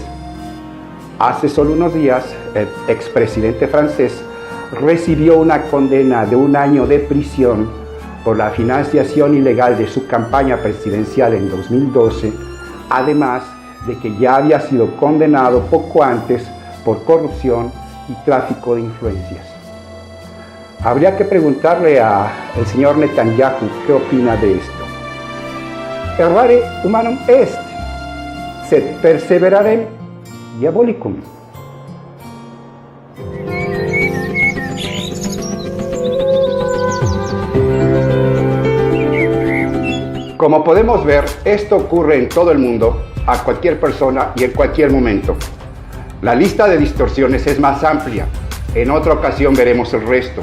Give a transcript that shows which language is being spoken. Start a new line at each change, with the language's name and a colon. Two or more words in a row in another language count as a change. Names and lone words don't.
Spanish: Hace solo unos días, el expresidente francés recibió una condena de 1 año de prisión por la financiación ilegal de su campaña presidencial en 2012, además de que ya había sido condenado poco antes por corrupción y tráfico de influencias. Habría que preguntarle al señor Netanyahu qué opina de esto.
Latin: Errare humanum est, sed perseverare diabolicum.
Spanish: Como podemos ver, esto ocurre en todo el mundo, a cualquier persona y en cualquier momento. La lista de distorsiones es más amplia. En otra ocasión veremos el resto.